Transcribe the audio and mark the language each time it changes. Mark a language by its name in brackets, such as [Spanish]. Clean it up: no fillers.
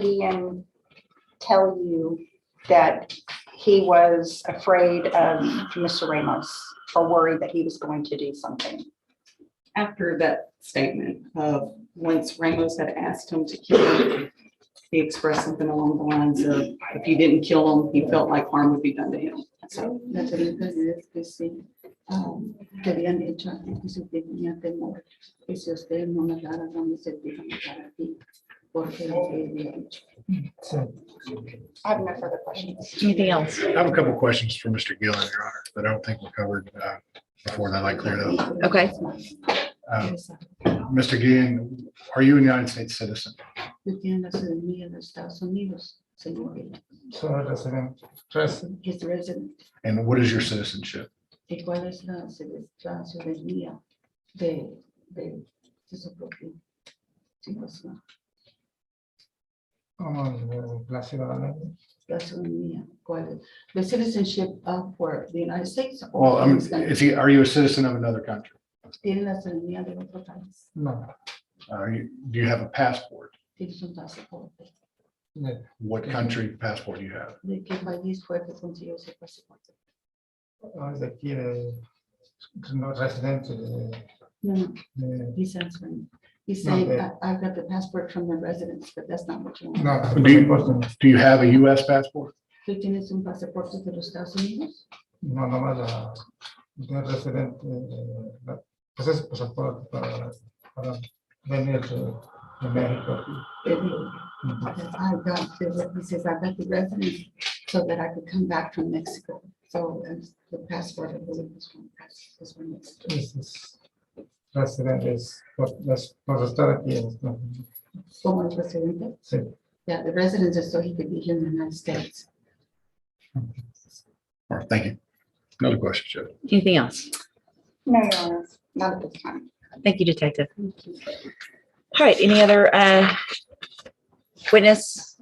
[English] Guillen tell you that he was afraid of Mr. Ramos or worried that he was going to do something? After that statement of once Ramos had asked him to kill him, he expressed something along the lines of, if he didn't kill him, he felt like harm would be done to him. So [Spanish] la pregunta es que sí, que habían hecho antes que se tenía temor, que si usted no matara, vamos a ir a matar a ti, porque lo que había dicho. [English] I have no further questions. anything else? I have a couple of questions for Mr. Gillen, Your Honor, that I don't think were covered before that I cleared up. Okay. Mr. Gillen, are you a United States citizen? [Spanish] Yo tiene la ciudadanía de los Estados Unidos, señor. [English] He's resident. And what is your citizenship? [Spanish] ¿Y cuál es la ciudadanía de su propia situación? La ciudadanía. La ciudadanía, ¿cuál es? [English] The citizenship for the United States. Well, or this country? are you a citizen of another country? [Spanish] Tiene la ciudadanía de otro país. No. [English] Do you have a passport? [Spanish] Tienes un pasaporte. [English] What country passport do you have? [Spanish] ¿De qué país fue que consiguió ese pasaporte? Es de aquí, no residente No, de- [English] he's answering. He's [Spanish] No, [English] saying, [Spanish] de- [English] I got the passport from the residence, but that's not what you want. No, Do you have a US passport? [Spanish] ¿Tú tienes un pasaporte de los Estados Unidos? no nomás de residente, pues es pasaporte para venir de México. [English] I got he says, I got the residence so that I could come back from Mexico. So the passport, I believe, is from Mexico. [Spanish] Es residente, es por estar aquí. ¿No? Como el residente? Sí. [English] Yeah, the residence is so he could be here in the United States. All right, thank you. Another question, Judge. Anything else? No, Your Honor, not at this time. Thank you, Detective. All right, any other witness